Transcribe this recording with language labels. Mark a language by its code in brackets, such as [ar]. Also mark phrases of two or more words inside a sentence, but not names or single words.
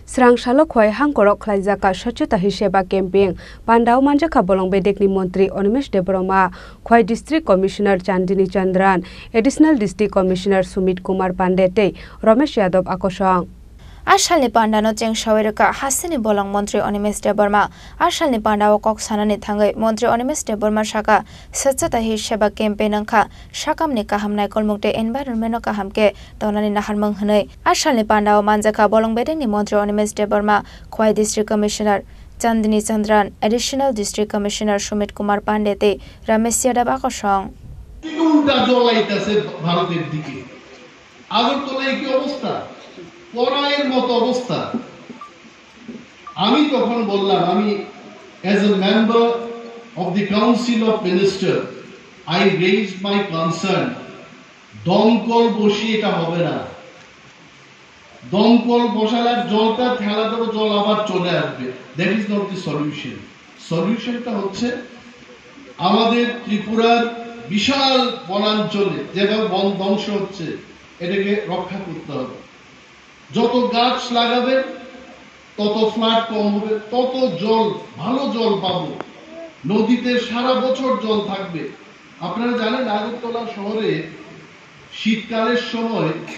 [trp] Srangshalo khoi hangkorok khlaijaka swachhota hiseba camping Pandau manjakha bolong bedekni mantri Animesh Debroma khoi [en] district commissioner [trp] Chandini Chandran [en] additional district commissioner [trp] Sumit Kumar Pandey tei Ramesh Yadav akosang Ashalni Pandano Cheng Shawerka Hasini Bolong Mantri Animesh Debroma Ashalni Pandao Kok Sanani Thangai Mantri Animesh Debroma Shaka Swachhota hiseba campaign angkha Shakamni kahamnai kolmukte environment kahamke tonani naharmang hanai Ashalni Pandao manjakha bolong bedekni Mantri Animesh Debroma khoi [en] district commissioner [trp] Chandini Chandran [en] additional district commissioner [trp] Sumit Kumar Pandey tei Ramesh Yadav akosang [bn] উল্টা জ্বলাইতেছে ভারতের দিকে আগরতলায় কি অবস্থা পরায়ের মতো অবস্থা আমি তখন বললাম আমি [en] as a member of the council of ministers I raised my concern [bn] দমকল বসি এটা হবে না দমকল বসালে জলটা ঠেলা দেব জল আবার চলে আসবে [en] that is not the solution [bn] টা হচ্ছে আমাদের ত্রিপুরার বিশাল বনাঞ্চলে যেভাবে বন ধ্বংস হচ্ছে এটাকে রক্ষা করতে হবে যত গাছ লাগাবে তত ফ্লাড কম হবে তত জল ভালো জল পাবো নদীতে সারা বছর জল থাকবে আপনারা জানেন আগরতলা শহরে শীতকালের সময়